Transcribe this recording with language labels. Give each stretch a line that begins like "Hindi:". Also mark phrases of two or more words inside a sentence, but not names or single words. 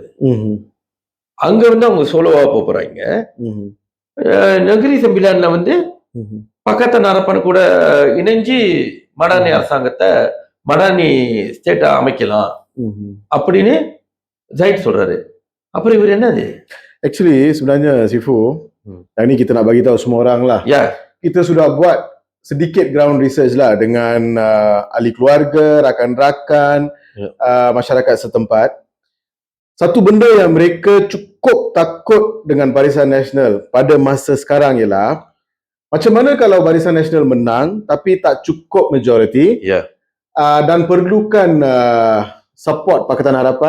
Tamil: அங்க வந்து அவங்க சோலோவா போறாங்க. நகரி சம்பிலான்ல வந்து பக்கத்து நரப்பன் கூட இணைஞ்சு மடானி அரசாங்கத்தை மடானி ஸ்டேட்டை அமைக்கலாம் அப்படின்னு ஜாயிட் சொல்றாரு. அப்புறம் இவர் என்னது?
Malay: Actually sebenarnya Sifu, ini kita nak bagi tahu semua orang lah. Ya. Kita sudah buat sedikit
English: ground research
Malay: lah dengan ahli keluarga, rakan-rakan, masyarakat setempat. Satu benda yang mereka cukup takut dengan Barisan Nasional pada masa sekarang ialah macam mana kalau Barisan Nasional menang tapi tak cukup majority, dan perlukan support Pakatan Harapan.